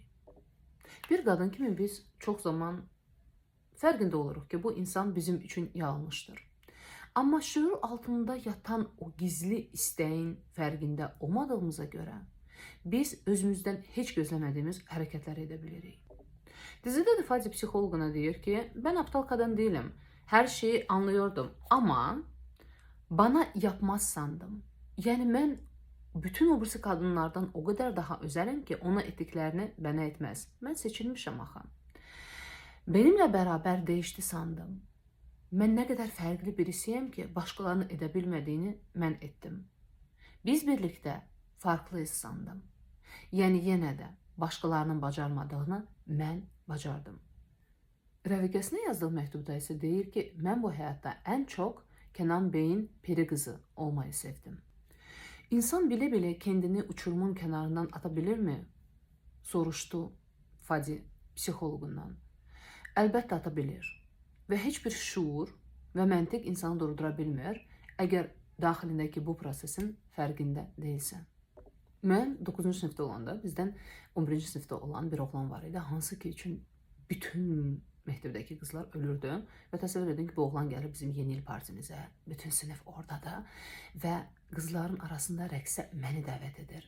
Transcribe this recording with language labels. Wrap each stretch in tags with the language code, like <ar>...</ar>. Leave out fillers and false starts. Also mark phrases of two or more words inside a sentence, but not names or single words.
<az>Bir qadın kimi biz çox zaman fərqində oluruq ki, bu insan bizim üçün yanlışdır. Amma şüur altında yatan o gizli istəyin fərqində olmadığımıza görə biz özümüzdən heç gözləmədiyimiz hərəkətlər edə bilirik. Dizide de Fadi psixoloquna deyir ki,</az> <tr>ben aptal kadın değilim. Her şeyi anlıyordum ama bana yapmaz sandım. Yani ben bütün o birisi kadınlardan o kadar daha özəlim ki, ona etdiklərini bana etmez. Ben seçilmişim axı. Benimle beraber değişti sandım.</tr> <az>Mən nə qədər fərqli birisiyəm ki, başqalarının edə bilmədiyini mən etdim.</az> <tr>Biz birlikdə farklıyız sandım.</tr> <az>Yəni yenə də başqalarının bacarmadığını mən bacardım. Rəfiqəsinə yazdığı məktubda isə deyir ki, mən bu həyatda ən çox Kenan Bey'in peri qızı olmayı sevdim.</az> <tr>İnsan bile kendini uçurumun kenarından atabilir mi?</tr> <az>Soruşdu Fadi psixoloqundan. Əlbəttə atabilir. Və heç bir şuur və məntiq insanı durdura bilmir, əgər daxilindəki bu prosesin fərqində deyilsən. Mən 9-cu sinifdə olanda bizdən 11-ci sinifdə olan bir oğlan var idi, hansı ki üçün bütün məktəbdəki qızlar ölürdü və təsəvvür edin ki, bu oğlan gəlir bizim yeni il partimizə, bütün sinif orada və qızların arasında rəqsə məni dəvət edir.</az>